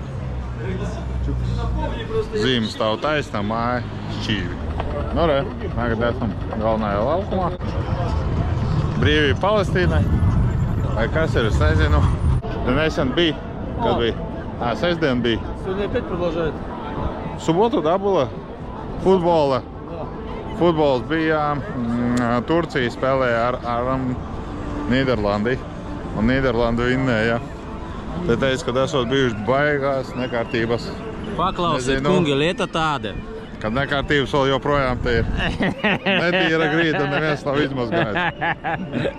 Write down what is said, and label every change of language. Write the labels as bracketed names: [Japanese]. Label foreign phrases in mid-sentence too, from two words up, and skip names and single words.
[Latvian] Zīme stāv taisnā, māja šķīvi. Tagad esam galvenajā laukumā. Brīvība Palestīnai. Vai kas ir, es nezinu. Nesen bija, kad bija. Sestdien bija. [Russian] Сегодня опять продолжает. В субботу, да, было? [Latvian] Futbola. Futbols bija, Turcija spēlēja ar Nīderlandi. Un Nīderlandi vinnēja. Te teica, ka esot bijuši baigās nekārtības. Paklausiet, kungi, lieta tāda. Kad nekārtības vēl joprojām te ir. Netīra grīda, neviens nav izmazgājis.